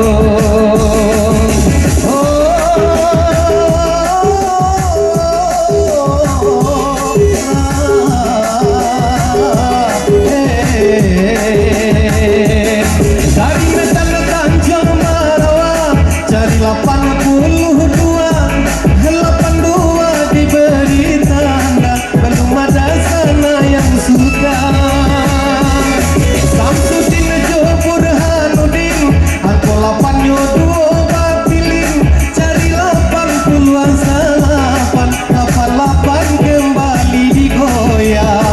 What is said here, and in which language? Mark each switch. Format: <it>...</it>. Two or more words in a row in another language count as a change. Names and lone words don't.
<id>Dari medan Tanjung Marawa, cari 82 diberi tanda, belum ada sana yang suka. Samsudin Jopur Hanudin,</id> <min>angko 8 duo bapilin,</min> <id>cari 88 kembali digoyang.</id>